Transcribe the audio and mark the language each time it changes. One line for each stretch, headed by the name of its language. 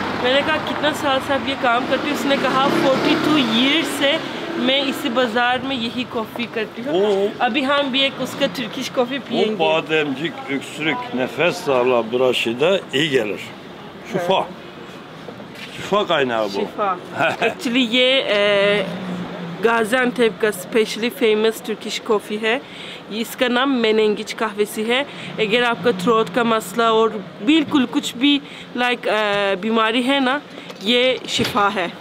Hindi: मैंने कहा कितना साल से आप ये काम करते हो? उसने कहा 42 ईयर्स से मैं इसी बाजार में यही कॉफ़ी करती हूँ। अभी हम भी एक उसका तुर्किश कॉफ़ी पियेंगे।
Turkish: O bademcik, öksürük, nefes darlığı bulaşıda iyi gelir. Şifa. Şifa kaynağı bu.
Hindi: शिफा। एक्चुअली ये गाजियान्तेप का स्पेशली फेमस तुर्किश कॉफ़ी है। इसका नाम मेनेंगिच कहवेसी है। अगर आपका थ्रोट का मसला और बिल्कुल कुछ भी बीमारी है ना, ये शिफा है।